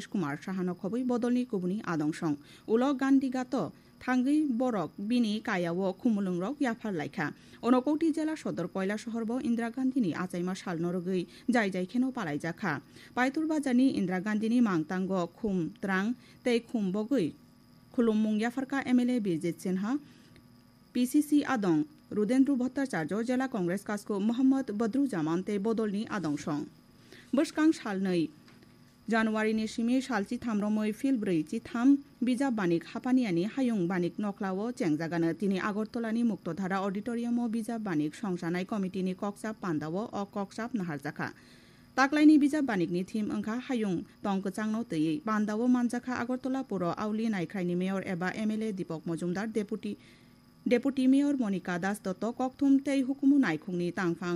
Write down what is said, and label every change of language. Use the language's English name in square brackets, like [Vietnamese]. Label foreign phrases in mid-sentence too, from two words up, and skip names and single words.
[Kok Borok] कुमार साहानो खबै बदलनि कुबुनि आदंसं उलग गान्धीगात थांगै बरक बिनि कायाव खुमुलुंरक याफार लायखा अनकौटि जिल्ला सदर कयला शहरब इन्दिरा गान्धीनि आचाइमा सालनो रगै जाय जायखेनो पालायजाखा पायतुर बाजारनि इन्दिरा गान्धीनि मांगतांग खुम त्रां तै खुम बगै खुलुममुं याफारका एमएलए बिरजित सिन्हा पिसिसि आदं रुदेन्द्र भट्टाचार्य जिल्ला कंग्रेस कास्कु मोहम्मद बद्रुजामान तै बदलनि आदंसं बसकां सालनै January simi salchi thamromoi fil brei chi tham bijab banik hapaniani hayung banik noklawo chengjagano tini Agartolani Muktodhara Auditorium o bijab banik songsanai committee ni koksap pandawo o koksap naharjaka Taklaini bijab banikni thim angkha hayung tongkachangno tei pandawo manjaka Agartola puro auli naikhraini mayor eba MLA Deepak Majumdar [English] Deputy Mayor [Kok Borok] Monica Das Dotto kokthum tei hukumu naikhungni tangphang